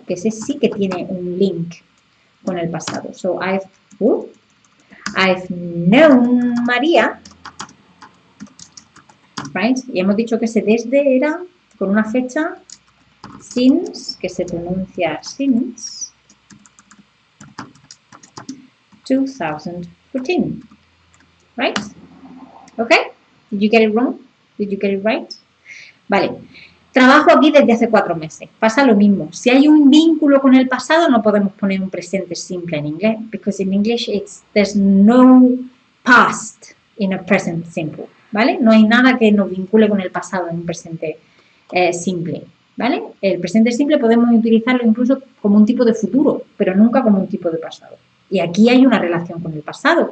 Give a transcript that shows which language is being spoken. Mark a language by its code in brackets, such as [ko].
[es] Que ese sí que tiene un link con el pasado. [en] So, I've known María, right? [es] Y hemos dicho que ese desde era con una fecha since, que se pronuncia since 2014, [en] right? Okay? Did you get it wrong? Did you get it right? [es] Vale. Trabajo aquí desde hace 4 meses. Pasa lo mismo. Si hay un vínculo con el pasado, no podemos poner un presente simple en inglés. [en] Because in English, there's no past in a present simple. [es] ¿Vale? No hay nada que nos vincule con el pasado en un presente simple. ¿Vale? El presente simple podemos utilizarlo incluso como un tipo de futuro, pero nunca como un tipo de pasado. Y aquí hay una relación con el pasado.